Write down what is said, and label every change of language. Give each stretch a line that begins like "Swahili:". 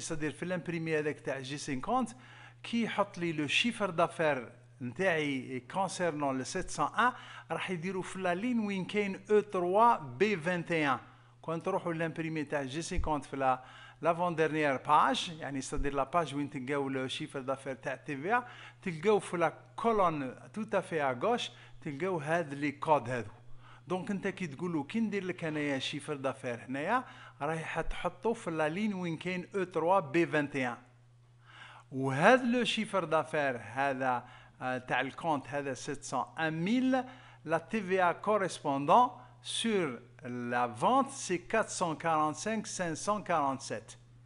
French: C'est-à-dire, fait l'imprimé avec le G50 qui a le chiffre d'affaires concernant le 701,
Arabic: راح يديروا في
French: la ligne
Arabic: وين كاين
French: E3 B21. Quand on
Arabic: روحوا
French: l'imprimé
Arabic: تاع
French: G50
Arabic: في
French: l'avant-dernière page, c'est-à-dire la page où tu as le chiffre d'affaires de TVA, tu as la colonne tout à fait à gauche, tu as les codes. Donc, tu
Arabic: تقولوا كي ندير لك انايا
French: chiffre d'affaires
Arabic: هنايا راح تحطوا في
French: la ligne
Arabic: وين كاين E3 B21. وهذا
French: le chiffre d'affaires
Arabic: هذا تاع الكونت هذا
French: 701 000 la TVA correspondant sur la vente, c'est 445 547.